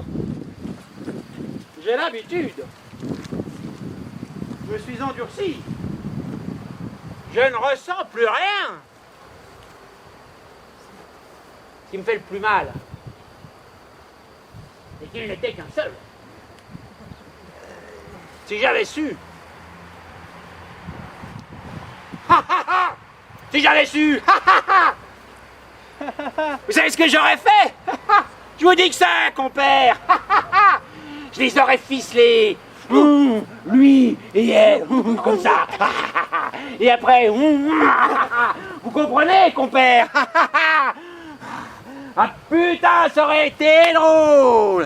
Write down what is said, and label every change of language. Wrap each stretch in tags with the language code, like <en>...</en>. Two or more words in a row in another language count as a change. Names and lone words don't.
<fr>J'ai l'habitude. Je me suis endurci. Je ne ressens plus rien. Ce qui me fait le plus mal, c'est qu'il n'était qu'un seul. Si j'avais su. Ha ha ha! Si j'avais su. Ha ha ha! Vous savez ce que j'aurais fait? Je vous dis que ça, compère. Je les aurais ficelés. Lui et elle, comme ça. Et après, vous comprenez, compère? Ah putain, ça aurait été drôle.</fr>